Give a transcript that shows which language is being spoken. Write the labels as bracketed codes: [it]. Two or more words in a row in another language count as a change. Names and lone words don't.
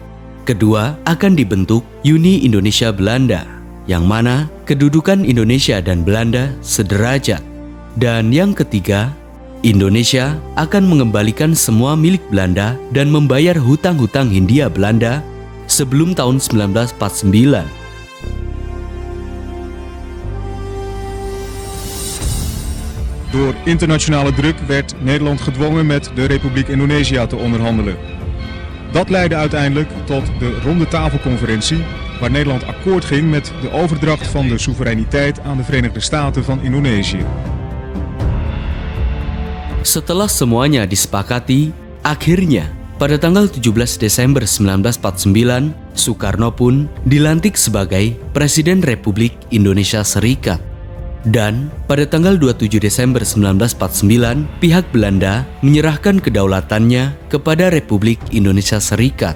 [id] Kedua, akan dibentuk Uni Indonesia Belanda, yang mana kedudukan Indonesia dan Belanda sederajat. Dan yang ketiga, Indonesia akan mengembalikan semua milik Belanda dan membayar hutang-hutang Hindia Belanda sebelum tahun 1949. [nl] Door internationale druk werd Nederland gedwongen met de Republiek Indonesië te onderhandelen. Dat leidde uiteindelijk tot de ronde tafelconferentie, waar Nederland akkoord ging met de overdracht van de soevereiniteit aan de Verenigde Staten van Indonesië. [id] Setelah semuanya disepakati, akhirnya pada tanggal 17 Desember 1949, Soekarno pun dilantik sebagai Presiden Republik Indonesia Serikat. Dan pada tanggal 27 Desember 1949, pihak Belanda menyerahkan kedaulatannya kepada Republik Indonesia Serikat.